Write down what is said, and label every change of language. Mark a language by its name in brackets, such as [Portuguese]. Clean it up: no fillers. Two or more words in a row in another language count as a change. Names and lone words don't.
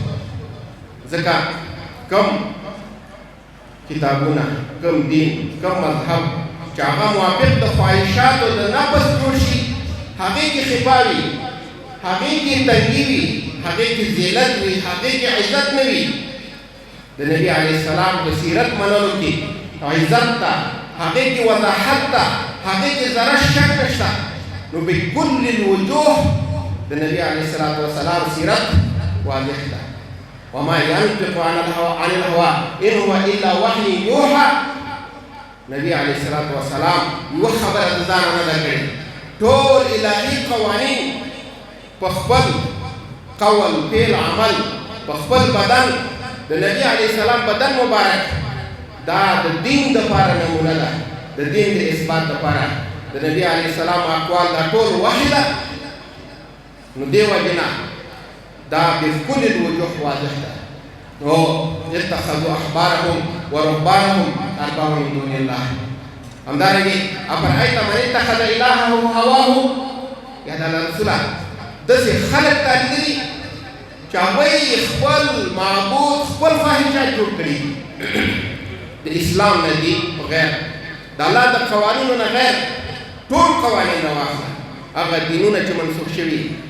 [Pashto] ځکه کم کتابونه کم دین کم مذهب چې هغه موافق د خواهشاتو د نفس جوړ شي هغې کې خفا وي هغې کې تنګي وي هغې کې ذلت وي هغې کې عزت نه وي د نبي [Arabic] علیه السلام [Pashto] په سیرت منلو کې عزت ته هغې کې وضاحت ته هغې کې ذره شک نشته نو [Arabic] بكل الوجوه [Pashto] د نبي [Arabic] علیه الصلاة والسلام [Pashto] سیرت واضح ده [Arabic] وما ينطق عن الهوى إن هو إلا وحي يوحى [Pashto] نبي [Arabic] عليه الصلاة والسلام [Pashto] یو خبره د ځانه نه ده کړې ټول الهي قوانین په خپل قول فعل عمل په خپل بدن د نبي [Arabic] عليه السلام [Pashto] بدن مبارک دا د دین دپاره نمونه ده د دین د اثبات دپاره د نبي [Arabic] عليه السلام [Pashto] اقوال دا ټول وحي ده نو دې وجې نه دا [Arabic] بكل الوجوه [Pashto] واضح ده [Arabic] اتخذوا احبارهم ورهبانهم اربابا من دون الله [Pashto] همدارنګه [Arabic] افرأيت من اتخذ الهه هواه [Pashto] یا د رسول داسې خلک تا لیدلي چې هغوی خپل معبود خپل خواهشات جوړ کړي د اسلام نه دي بغیر د الله د قوانینو نه غیر ټول قوانین راواخله هغه دینونه چې منسوخ شوي یا